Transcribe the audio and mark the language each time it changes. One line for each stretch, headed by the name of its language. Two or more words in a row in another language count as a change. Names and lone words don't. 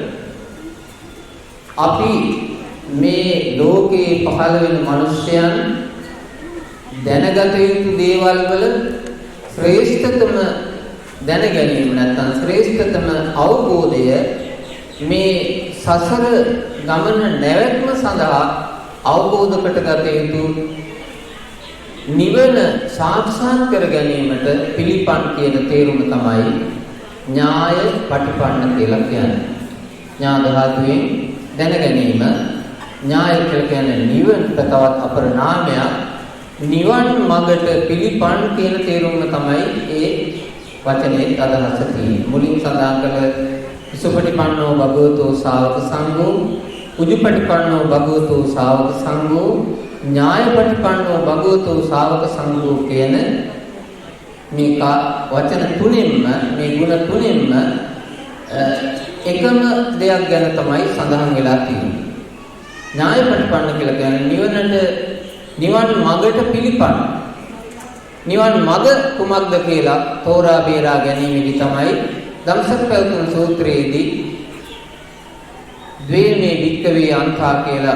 Sinhala: අපි මේ ලෝකේ පහළ වෙන මිනිස්යන් දැනගත යුතු දේවල් වල ශ්‍රේෂ්ඨතම දැන ගැනීම නැත්නම් ශ්‍රේෂ්ඨතම අවබෝධය මේ සසර ගමන නැවැත්ම සඳහා අවබෝධ කරගත යුතු නිවන සාක්ෂාත් කර ගැනීමට පිළිපන් කියන තේරුම තමයි
Pali: ඥාය පටිපන්න
Sinhala: කියලා කියන්නේ. ඥා ධාතුවෙන් දැන ගැනීම. ඥාය කියලා කියන්නේ නිවනට තවත් අපර නාමයක්. නිවන් මඟට පිළිපන් කියන තේරුම තමයි ඒ වචනේ අදහස තියෙන්නේ. මුලින් සඳහන් කළ
Pali: සුපටිපන්නෝ භගවතෝ ශාවක සංඝෝ, උජුපටිපන්නෝ භගවතෝ ශාවක සංඝෝ, ඥායපටිපන්නෝ භගවතෝ ශාවක සංඝෝ
Sinhala: කියන මේ වචන තුනෙන්ම මේ ගුණ තුනෙන්ම එකම දෙයක් ගැන තමයි සඳහන් වෙලා තියෙන්නේ. ඥායපටිපන්න කියලා කියන්නේ නිවන් මඟට පිළිපන්. නිවන් මඟ කුමක්ද කියලා තෝරා බේරා ගැනීමේදී තමයි ධම්සක් පැවතුම් සූත්‍රයේදී
Pali: ද්වේමේ වික්කවේ අන්තා
Sinhala: කියලා